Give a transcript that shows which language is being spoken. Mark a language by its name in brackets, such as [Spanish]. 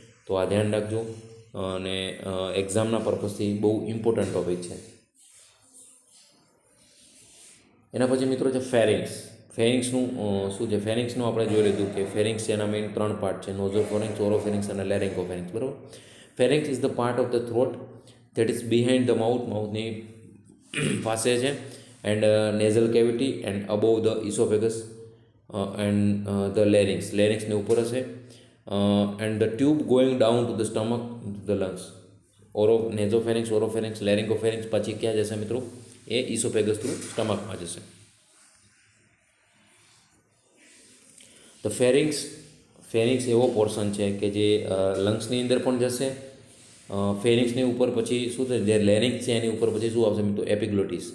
[Gujarati] તો આ ધ્યાન રાખજો અને એક્ઝામના પર્પઝથી બહુ ઇમ્પોર્ટન્ટ ટોપિક છે. એના પછી મિત્રો છે ફેરિંગ્સ. ફેરિંગ્સનું શું છે, ફેરિંગ્સનું આપણે જોઈ લીધું કે ફેરિંગ્સ એના મેઇન 3 પાર્ટ છે, નોઝોફેરિંગ્સ, ઓરોફેરિંગ્સ અને લેરિંગોફેરિંગ્સ, બરાબર. [English] pharynx is the part of the throat that is behind the mouth, [Gujarati] માઉથની પાસે છે, [English] and nasal cavity and above the esophagus and the larynx. [Gujarati] larynxની ઉપર હશે [English] and the tube going down to the stomach, the lungs. [Gujarati] નેઝોફેરિંક્સ, ઓરોફેરિંક્સ, લેરિંગોફેરિંક્સ પછી ક્યાં જશે મિત્રો, એ ઇસોફેગસ through સ્ટમકમાં જશે. તો ફેરિંક્સ એવો પોર્શન છે કે જે લંગ્સની અંદર પણ જશે. ફેરિંક્સની ઉપર પછી શું થશે, જે લેરિંક્સ છે એની ઉપર પછી શું આવશે મિત્રો, એપિગ્લોટિસ.